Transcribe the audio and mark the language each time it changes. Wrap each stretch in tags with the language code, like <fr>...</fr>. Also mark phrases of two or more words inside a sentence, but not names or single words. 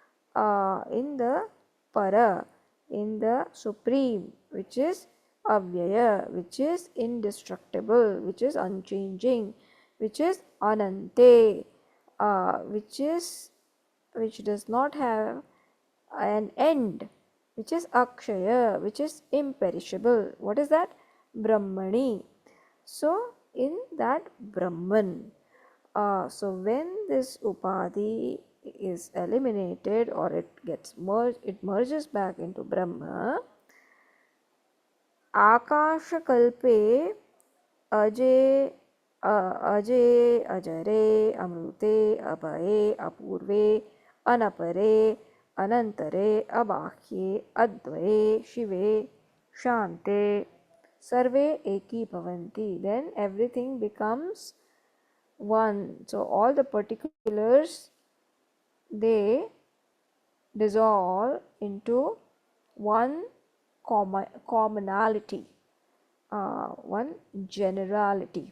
<en>Para, in the Supreme, which is Avyaya, which is indestructible, which is unchanging, which is Anante, which does not have an end, which is Akshaya, which is imperishable. What is that? Brahmani. So, in that Brahman, so when this Upadhi is eliminated or it gets merged, it merges back into Brahma.</en> <sa>आकाश कल्पे अजे अजरे अमृते अभये अपूर्वे अनपरे अनन्तरे अबाह्ये अद्वये शिवे शान्ते सर्वे एकी भवन्ति.</sa> <en>Then everything becomes one. So, all the particulars, they dissolve into one commonality, one generality.</en>